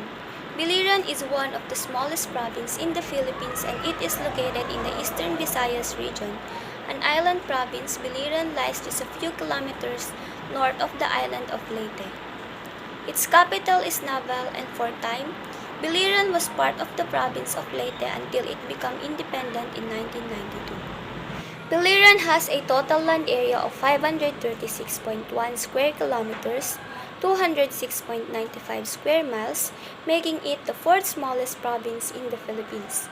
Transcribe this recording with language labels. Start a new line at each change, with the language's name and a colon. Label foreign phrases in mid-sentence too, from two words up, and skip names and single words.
English: Biliran is one of the smallest provinces in the Philippines and it is located in the Eastern Visayas region. An island province, Biliran lies just a few kilometers north of the island of Leyte. Its capital is Naval and for time, Biliran was part of the province of Leyte until it became independent in 1992. Biliran has a total land area of 536.1 square kilometers, 206.95 square miles, making it the fourth smallest province in the Philippines.